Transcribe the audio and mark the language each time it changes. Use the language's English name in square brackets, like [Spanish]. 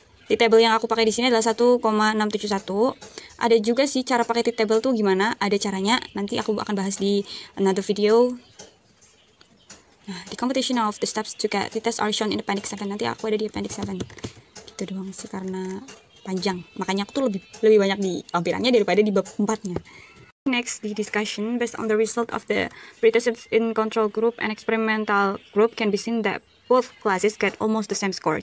[Indonesian] Di table yang aku pakai di sini adalah 1,671. Ada juga sih cara pakai t-table tuh gimana, ada caranya. Nanti aku akan bahas di [English] another video. Nah, the competition of the steps to get t-test are shown in appendix 7. [Indonesian] Nanti aku ada di appendix 7. Gitu doang sih karena panjang. Makanya aku tuh lebih banyak di lampirannya daripada di bab 4-nya. [English] Next, the discussion based on the result of the pretest in control group and experimental group can be seen that both classes get almost the same score.